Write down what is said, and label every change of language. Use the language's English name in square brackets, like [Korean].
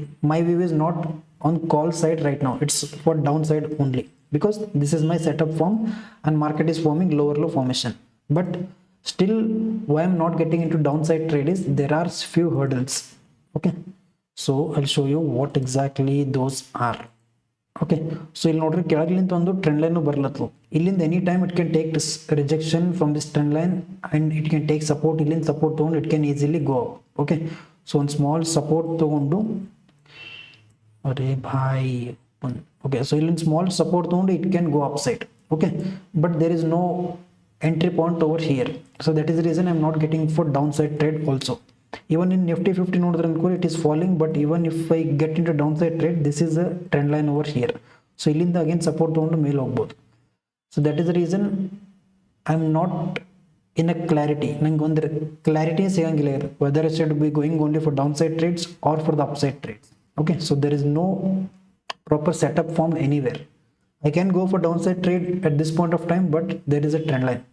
[English] My view is not on call side right now. It's for downside only, because this is my setup form and market is forming lower low formation. But still, why I'm not getting into downside trade is there are few hurdles. Okay, so I'll show you what exactly those are. [Kannada] Okay, so ಇಲ್ಲಿ ನೋಡ್ರಿ, ಕೆಳಗಿಲಿಂದ ಒಂದು trend line ಬರ್ಲತ್ತು. ಇಲ್ಲಿಂದ [English] Any time it can take rejection from this trend line and it can take support. [Kannada] ಇಲ್ಲಿಂದ support ತೊಗೊಂಡು [English] It can easily go up. Okay, so ಒಂದು small support ತೊಗೊಂಡು, ಅರೆ ಭಾಯ್, ಓಕೆ, ಸೊ ಇಲ್ಲಿಂದ ಸ್ಮಾಲ್ ಸಪೋರ್ಟ್ ತೊಗೊಂಡು it can go upside. Okay, but there is no entry point over here. So that is the reason I'm not getting for downside trade also. Even in Nifty 50 [Kannada] ನೋಡಿದ್ರೆ ಅನ್ಕೋರಿ [English] it is falling, but even if I get into downside trade, this is a trend line over here. So [Kannada] ಇಲ್ಲಿಂದ again support ತಗೊಂಡು ಮೇಲೆ ಹೋಗ್ಬೋದು. [English] So that is the reason I'm not in a clarity. [Kannada] ನಂಗೆ ಒಂದು clarity ಸಿಗಂಗಿಲ್ಲ ಇದು, [English] whether I should be going only for downside trades or for the upside trades. Okay, so there is no proper setup formed anywhere. I can go for downside trade at this point of time, but there is a trend line.